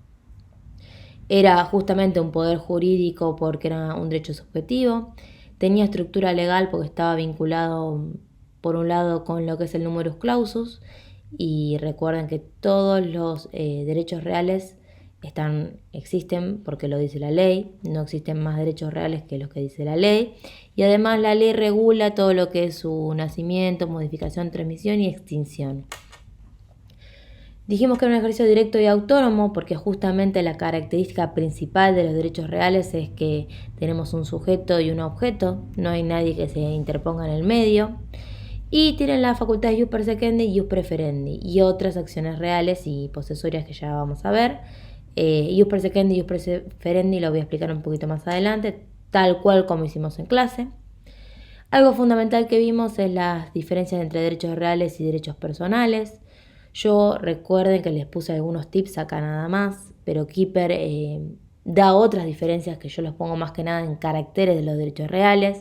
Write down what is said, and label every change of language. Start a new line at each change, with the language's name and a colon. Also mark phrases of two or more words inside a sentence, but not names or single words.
Spanish: Era justamente un poder jurídico porque era un derecho subjetivo, tenía estructura legal porque estaba vinculado por un lado con lo que es el
Latin: numerus clausus
Spanish: y recuerden que todos los derechos reales existen porque lo dice la ley, no existen más derechos reales que los que dice la ley y además la ley regula todo lo que es su nacimiento, modificación, transmisión y extinción. Dijimos que era un ejercicio directo y autónomo porque justamente la característica principal de los derechos reales es que tenemos un sujeto y un objeto, no hay nadie que se interponga en el medio y tienen la facultad de
Latin: ius persequendi
Spanish: y
Latin: ius preferendi
Spanish: y otras acciones reales y posesorias que ya vamos a ver.
Latin: Ius persequendi
Spanish: y
Latin: ius preferendi
Spanish: lo voy a explicar un poquito más adelante, tal cual como hicimos en clase. Algo fundamental que vimos es las diferencias entre derechos reales y derechos personales. Yo recuerden que les puse algunos tips acá nada más, pero Keeper da otras diferencias que yo los pongo más que nada en caracteres de los derechos reales.